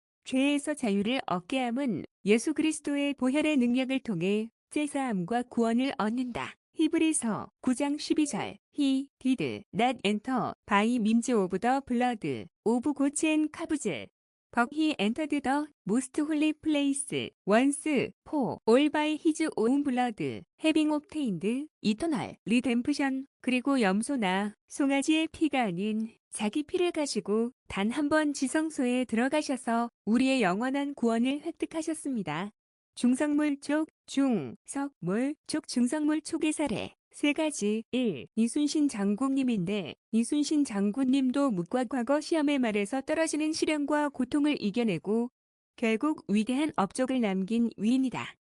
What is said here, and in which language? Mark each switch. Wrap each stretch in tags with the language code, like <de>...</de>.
<ko>죄에서 자유를 얻게 함은 예수 그리스도의 보혈의 능력을 통해 제사함과 구원을 얻는다. 히브리서 9장 12절</ko> <en>He did not enter by means of the blood of goats and calves, but he entered the most holy place once for all by his own blood, having obtained eternal redemption.</en> <ko>그리고 염소나 송아지의 피가 아닌 자기 피를 가지고 단 한 번 지성소에 들어가셔서 우리의 영원한 구원을 획득하셨습니다. 중성물 쪽, 중석물 쪽, 중성물 촉의 사례 세 가지. 1. 이순신 장군님인데 이순신 장군님도 묵과 과거 시험의 말에서 떨어지는 시련과 고통을 이겨내고 결국 위대한 업적을 남긴 위인이다.</ko>